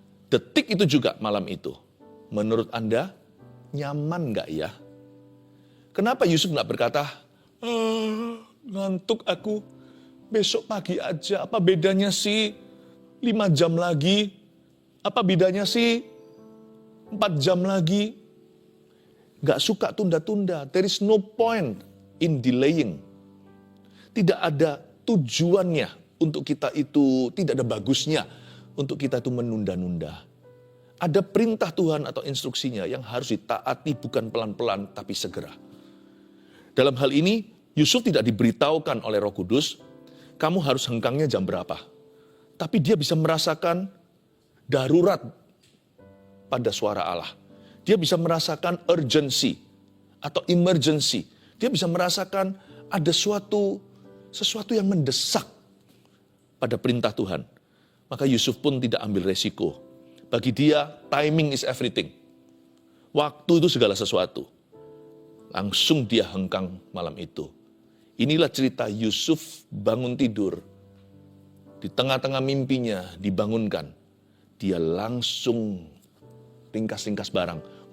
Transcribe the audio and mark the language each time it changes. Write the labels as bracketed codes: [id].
[id] Detik itu juga malam itu. Menurut Anda, nyaman gak ya? Kenapa Yusuf gak berkata, ngantuk aku, besok pagi aja, apa bedanya sih 5 jam lagi? Apa bedanya sih 4 jam lagi? Gak suka tunda-tunda, [en] there is no point in delaying. [id] Tidak ada tujuannya untuk kita itu, tidak ada bagusnya untuk kita itu menunda-nunda. Ada perintah Tuhan atau instruksinya yang harus ditaati bukan pelan-pelan tapi segera. Dalam hal ini, Yusuf tidak diberitahukan oleh Roh Kudus, kamu harus hengkangnya jam berapa. Tapi dia bisa merasakan darurat pada suara Allah. Dia bisa merasakan urgency atau emergency. Dia bisa merasakan ada suatu sesuatu yang mendesak pada perintah Tuhan. Maka Yusuf pun tidak ambil resiko. Bagi dia, [en] timing is everything. [id] Waktu itu segala sesuatu. Langsung dia hengkang malam itu. Inilah cerita Yusuf bangun tidur. Di tengah-tengah mimpinya dibangunkan. Dia langsung ringkas-ringkas barang.